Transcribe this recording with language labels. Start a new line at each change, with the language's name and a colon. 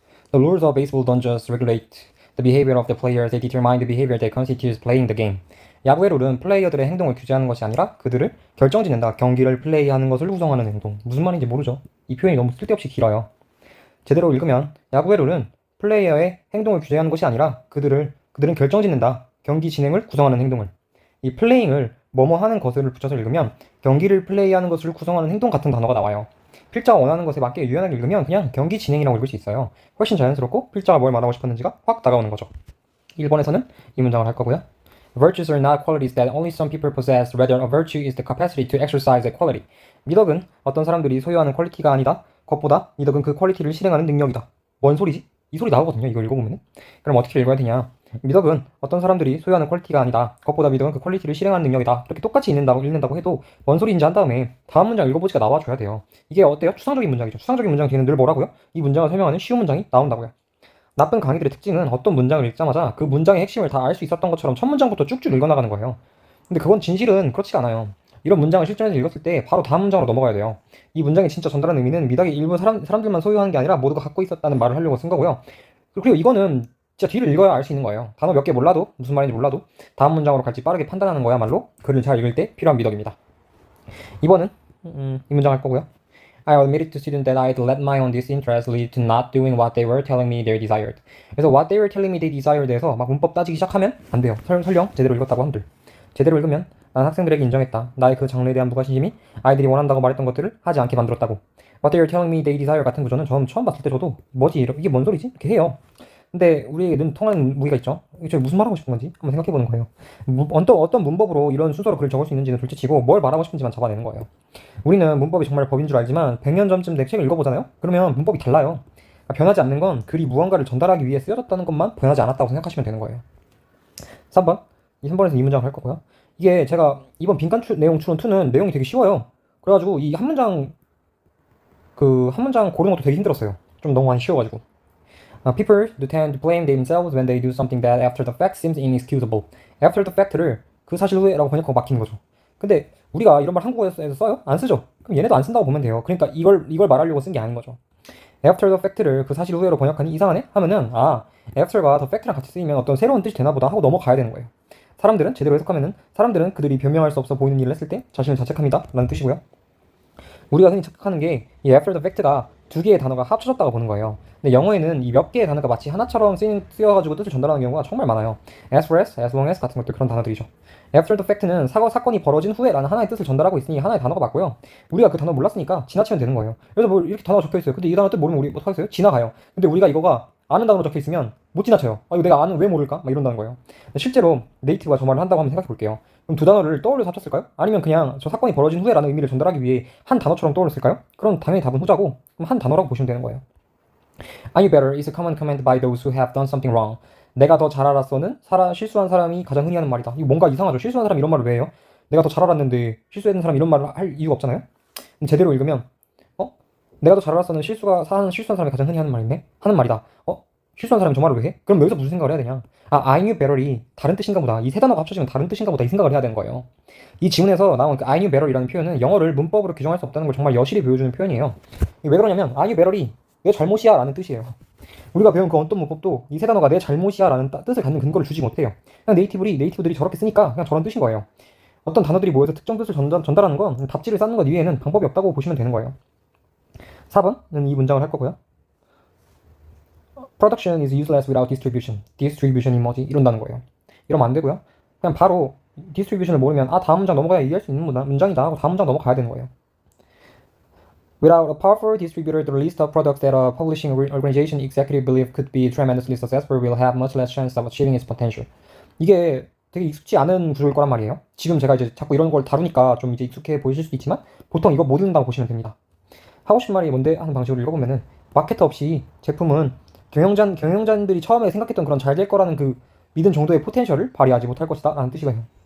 English: The rules of baseball don't just regulate the behavior of the players, they determine the behavior that constitutes playing the game.
Korean: 야구의 룰은 플레이어들의 행동을 규제하는 것이 아니라 그들을 결정짓는다. 경기를 플레이하는 것을 구성하는 행동. 무슨 말인지 모르죠. 이 표현이 너무 쓸데없이 길어요. 제대로 읽으면 야구의 룰은 플레이어의 행동을 규제하는 것이 아니라 그들은 결정짓는다. 경기 진행을 구성하는 행동을. 이 플레잉을 뭐뭐 하는 것을 붙여서 읽으면 경기를 플레이하는 것을 구성하는 행동 같은 단어가 나와요. 필자가 원하는 것에 맞게 유연하게 읽으면 그냥 경기 진행이라고 읽을 수 있어요. 훨씬 자연스럽고 필자가 뭘 말하고 싶었는지가 확 다가오는 거죠. 1번에서는 이 문장을 할 거고요.
English: Virtues are not qualities that only some people possess. Rather, a virtue is the capacity to exercise a quality.
Korean: 미덕은 어떤 사람들이 소유하는 퀄리티가 아니다. 그것보다 미덕은 그 퀄리티를 실행하는 능력이다. 뭔 소리지? 이 소리 나오거든요. 이거 읽어보면. 그럼 어떻게 읽어야 되냐? 미덕은 어떤 사람들이 소유하는 퀄리티가 아니다. 그것보다 미덕은 그 퀄리티를 실행하는 능력이다. 이렇게 똑같이 읽는다고 해도 뭔 소리인지 한 다음에 다음 문장 읽어보지가 나와줘야 돼요. 이게 어때요? 추상적인 문장이죠. 추상적인 문장 뒤에는 늘 뭐라고요? 이 문장을 설명하는 쉬운 문장이 나온다고요. 나쁜 강의들의 특징은 어떤 문장을 읽자마자 그 문장의 핵심을 다 알 수 있었던 것처럼 첫 문장부터 쭉쭉 읽어나가는 거예요. 근데 그건 진실은 그렇지가 않아요. 이런 문장을 실전에서 읽었을 때 바로 다음 문장으로 넘어가야 돼요. 이 문장이 진짜 전달하는 의미는 미덕의 일부 사람들만 소유하는 게 아니라 모두가 갖고 있었다는 말을 하려고 쓴 거고요. 그리고 이거는 진짜 뒤를 읽어야 알 수 있는 거예요. 단어 몇 개 몰라도 무슨 말인지 몰라도 다음 문장으로 갈지 빠르게 판단하는 거야말로 글을 잘 읽을 때 필요한 미덕입니다. 2번은 이 문장 할 거고요.
English: I admitted to students that I'd let my own disinterest lead to not doing what they were telling me they desired.
Korean: 그래서
English: what they were telling me they desired
Korean: 에서 막 문법 따지기 시작하면 안 돼요. 설령 제대로 읽었다고 한들. 제대로 읽으면 난 학생들에게 인정했다. 나의 그 장르에 대한 무관심이 아이들이 원한다고 말했던 것들을 하지 않게 만들었다고.
English: What they were telling me they desire
Korean: 같은 구조는 저는 처음 봤을 때 저도 뭐지 이게 뭔 소리지? 이렇게 해요. 근데 우리에게 는 통하는 무기가 있죠. 이게 무슨 말하고 싶은 건지 한번 생각해보는 거예요. 어떤 문법으로 이런 순서로 글을 적을 수 있는지는 둘째치고 뭘 말하고 싶은지만 잡아내는 거예요. 우리는 문법이 정말 법인 줄 알지만 100년 전쯤 된 책을 읽어보잖아요? 그러면 문법이 달라요. 그러니까 변하지 않는 건 글이 무언가를 전달하기 위해 쓰여졌다는 것만 변하지 않았다고 생각하시면 되는 거예요. 3번. 이 3번에서 이 문장을 할 거고요. 이게 제가 이번 빈칸 내용 추론 2는 내용이 되게 쉬워요. 그래가지고 이 한 문장 고르는 것도 되게 힘들었어요. 좀 너무 많이 쉬워가지고.
English: People do tend to blame themselves when they do something that after the fact seems inexcusable.
Korean: After the fact를 그 사실 후에라고 번역하고 막히는 거죠. 근데 우리가 이런 말 한국어에서 써요? 안 쓰죠? 그럼 얘네도 안 쓴다고 보면 돼요. 그러니까 이걸 말하려고 쓴 게 아닌 거죠. After the fact를 그 사실 후에로 번역하니 이상하네? 하면은 after가 the fact랑 같이 쓰이면 어떤 새로운 뜻이 되나 보다 하고 넘어가야 되는 거예요. 사람들은 제대로 해석하면은 사람들은 그들이 변명할 수 없어 보이는 일을 했을 때 자신을 자책합니다 라는 뜻이고요. 우리가 흔히 착각하는 게 이 after the fact가 두 개의 단어가 합쳐졌다고 보는 거예요. 근데 영어에는 이 몇 개의 단어가 마치 하나처럼 쓰여가지고 뜻을 전달하는 경우가 정말 많아요. as far as, as long as 같은 것들 그런 단어들이죠. after the fact는 사건이 벌어진 후에라는 하나의 뜻을 전달하고 있으니 하나의 단어가 맞고요. 우리가 그 단어 몰랐으니까 지나치면 되는 거예요. 그래서 뭐 이렇게 단어가 적혀 있어요. 근데 이 단어 뜻 모르면 우리 어떡하겠어요? 지나가요. 근데 우리가 이거가 아는 단어로 적혀 있으면 못 지나쳐요. 이거 내가 아는 왜 모를까? 막 이런다는 거예요. 실제로 네이티브가 저 말을 한다고 한번 생각해 볼게요. 그럼 두 단어를 떠올려서 합쳤을까요? 아니면 그냥 저 사건이 벌어진 후에라는 의미를 전달하기 위해 한 단어처럼 떠올렸을까요? 그럼 당연히 답은 후자고 그럼 한 단어라고 보시면 되는 거예요.
English: I knew better is a common comment by those who have done something wrong.
Korean: 내가 더 잘 알았어는 실수한 사람이 가장 흔히 하는 말이다. 이거 뭔가 이상하죠? 실수한 사람이 이런 말을 왜 해요? 내가 더 잘 알았는데 실수했는 사람이 이런 말을 할 이유가 없잖아요? 제대로 읽으면 내가 더 잘 알았어는 실수한 사람이 가장 흔히 하는 말이다. 실수한 사람이 저 말을 왜 해? 그럼 여기서 무슨 생각을 해야 되냐? I knew better이 다른 뜻인가 보다. 이 세 단어가 합쳐지면 다른 뜻인가 보다. 이 생각을 해야 되는 거예요. 이 지문에서 나온 그 I knew better이라는 표현은 영어를 문법으로 규정할 수 없다는 걸 정말 여실히 보여주는 표현이에요. 왜 그러냐면 I knew better이 내 잘못이야 라는 뜻이에요. 우리가 배운 그 어떤 문법도 이 세 단어가 내 잘못이야 라는 뜻을 갖는 근거를 주지 못해요. 그냥 네이티브들이 저렇게 쓰니까 그냥 저런 뜻인 거예요. 어떤 단어들이 모여서 특정 뜻을 전달하는 건 답지를 쌓는 것 이외에는 방법이 없다고 보시면 되는 거예요. 4번은 이 문장을 할 거고요.
English: Production is useless without distribution.
Korean: Distribution이 뭐지? 이런다는 거예요. 이러면 안 되고요. 그냥 바로 distribution을 모르면 다음 문장 넘어가야 이해할 수 있는 문장이다 하고 다음 문장 넘어가야 되는 거예요.
English: Without a powerful distributor, the list of products that a publishing organization executive believe could be tremendously successful will have much less chance of achieving its potential.
Korean: 이게 되게 익숙지 않은 구조일 거란 말이에요. 지금 제가 이제 자꾸 이런 걸 다루니까 좀 이제 익숙해 보이실 수도 있지만 보통 이거 못 읽는다고 보시면 됩니다. 하고 싶은 말이 뭔데 하는 방식으로 읽어보면은 마케터 없이 제품은 경영자들이 처음에 생각했던 그런 잘 될 거라는 그 믿은 정도의 포텐셜을 발휘하지 못할 것이다 라는 뜻이거든요.